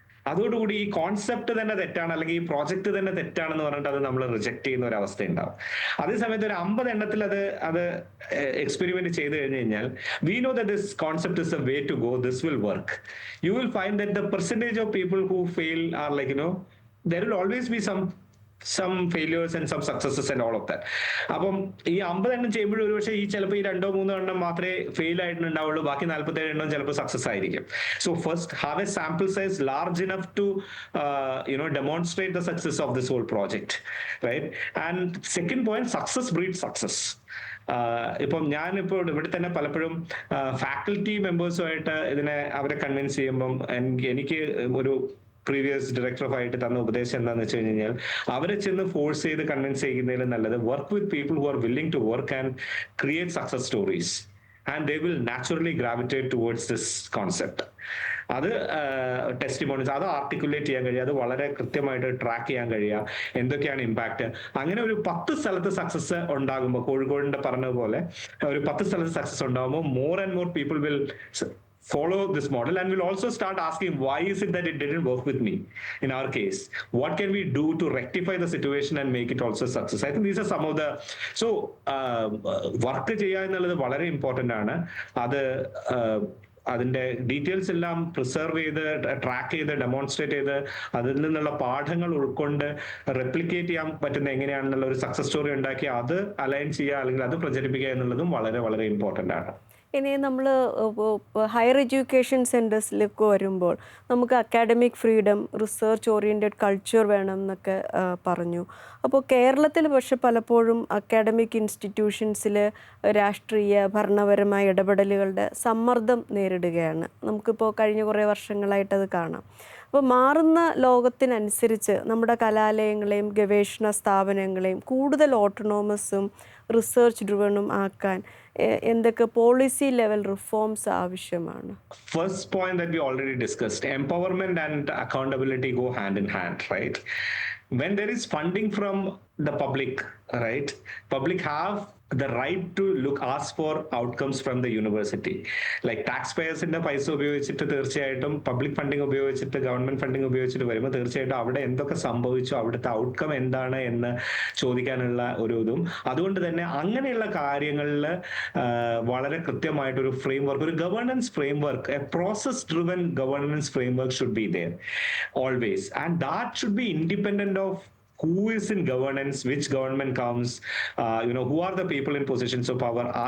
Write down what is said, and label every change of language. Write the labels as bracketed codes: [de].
[ml] അതോടുകൂടി ഈ കോൺസെപ്റ്റ് തന്നെ തെറ്റാണ്, അല്ലെങ്കിൽ ഈ പ്രോജക്റ്റ് തന്നെ തെറ്റാണെന്ന് പറഞ്ഞിട്ട് അത് നമ്മൾ റിജക്ട് ചെയ്യുന്ന ഒരു അവസ്ഥ ഉണ്ടാവും. അതേസമയത്ത് ഒരു 50 എണ്ണത്തിൽ അത് എക്സ്പെരിമെന്റ് ചെയ്ത് കഴിഞ്ഞു കഴിഞ്ഞാൽ, [en] We know that this concept is a way to go, this will work. You will find that the percentage of people who fail are like, there will always be some some failures and some successes and all of that. [ml] അപ്പം ഈ 50 എണ്ണം ചെയ്യുമ്പോഴും ഒരുപക്ഷെ ഈ ചിലപ്പോൾ ഈ 2-3 എണ്ണം മാത്രമേ ഫെയിൽ ആയിട്ടുണ്ടാവുള്ളൂ, ബാക്കി 47 എണ്ണം ചിലപ്പോൾ സക്സസ് ആയിരിക്കും. [en] So first have a sample size large enough to demonstrate the success of this whole project, right? And second point, success breed success. [ml] ഇപ്പം ഞാനിപ്പോൾ ഇവിടെ തന്നെ പലപ്പോഴും ഫാക്കൽറ്റി മെമ്പേഴ്സുമായിട്ട് അവരെ കൺവിൻസ് ചെയ്യുമ്പം എനിക്ക് ഒരു പ്രീവിയസ് ഡയറക്ടർ തന്ന ഉപദേശം എന്താണെന്ന് വെച്ച് കഴിഞ്ഞാൽ, അവരെ ചെന്ന് ഫോഴ്സ് ചെയ്ത് കൺവിൻസ് ചെയ്യുന്നതിലും നല്ലത് [en] Work with people who are willing to work and create success stories, and they will naturally gravitate towards this concept. [ml] അത് ടെസ്റ്റിമോണീസ്, അത് ആർട്ടിക്കുലേറ്റ് ചെയ്യാൻ കഴിയുക, അത് വളരെ കൃത്യമായിട്ട് ട്രാക്ക് ചെയ്യാൻ കഴിയുക, എന്തൊക്കെയാണ് ഇമ്പാക്ട്. അങ്ങനെ ഒരു 10 സ്ഥലത്ത് സക്സസ് ഉണ്ടാകുമ്പോൾ, [en] കോഴിക്കോടിന്റെ പറഞ്ഞതുപോലെ ഒരു 10 സ്ഥലത്ത് സക്സസ് ഉണ്ടാകുമ്പോൾ more and more people will follow this model and will also start asking, why is it that it didn't work with me in our case? What can we do to rectify the situation and make it also success? I think these are some of the, so work [ml] ചെയ്യുക എന്നുള്ളത് വളരെ important ആണ്. അത് അതിന്റെ details എല്ലാം preserve ചെയ്ത് track ചെയ്ത് demonstrate ചെയ്ത് അതിൽ നിന്നുള്ള പാഠങ്ങൾ ഉൾക്കൊണ്ട് റെപ്ലിക്കേറ്റ് ചെയ്യാൻ പറ്റുന്ന എങ്ങനെയാണെന്നുള്ള ഒരു സക്സസ് സ്റ്റോറി ഉണ്ടാക്കി അത് അലൈൻ ചെയ്യുക അല്ലെങ്കിൽ അത് പ്രചരിപ്പിക്കുക എന്നുള്ളതും വളരെ വളരെ ഇമ്പോർട്ടൻ്റ് ആണ്. ഇനി നമ്മൾ ഹയർ എഡ്യൂക്കേഷൻ സെൻറ്റേഴ്സിലേക്ക് വരുമ്പോൾ നമുക്ക് academic freedom, research oriented culture വേണം എന്നൊക്കെ പറഞ്ഞു. അപ്പോൾ കേരളത്തിൽ പക്ഷെ പലപ്പോഴും അക്കാഡമിക് ഇൻസ്റ്റിറ്റ്യൂഷൻസിൽ രാഷ്ട്രീയ ഭരണപരമായ ഇടപെടലുകളുടെ സമ്മർദ്ദം നേരിടുകയാണ്. നമുക്കിപ്പോൾ കഴിഞ്ഞ കുറേ വർഷങ്ങളായിട്ടത് കാണാം. അപ്പോൾ മാറുന്ന ലോകത്തിനനുസരിച്ച് നമ്മുടെ കലാലയങ്ങളെയും ഗവേഷണ സ്ഥാപനങ്ങളെയും കൂടുതൽ ഓട്ടോണോമസും റിസർച്ച് ഡ്രിവണും ആക്കാൻ എന്തൊക്കെ പോളിസി ലെവൽ റിഫോംസ് ആവശ്യമാണ്? First point [en] that we already discussed, empowerment and accountability go hand in hand, right? When there is funding from the public, right, public have the right to ask for outcomes from the university. [ml] Like taxpayers-ന്റെ പൈസ ഉപയോഗിച്ചിട്ട് തീർച്ചയായിട്ടും public funding ഉപയോഗിച്ചിട്ട് government funding ഉപയോഗിച്ചിട്ട് വരുമ്പോൾ തീർച്ചയായിട്ടും അവിടെ എന്തൊക്കെ സംഭവിച്ചു, അവിടുത്തെ ഔട്ട്കം എന്താണ് എന്ന് ചോദിക്കാനുള്ള ഒരു ഇതും, അതുകൊണ്ട് തന്നെ അങ്ങനെയുള്ള കാര്യങ്ങളിൽ വളരെ കൃത്യമായിട്ടൊരു ഫ്രെയിം വർക്ക്, ഒരു governance frame work, [en] A process driven governance framework should be there always, and that should be independent of who is in governance, which government comes, who are the people in positions of power.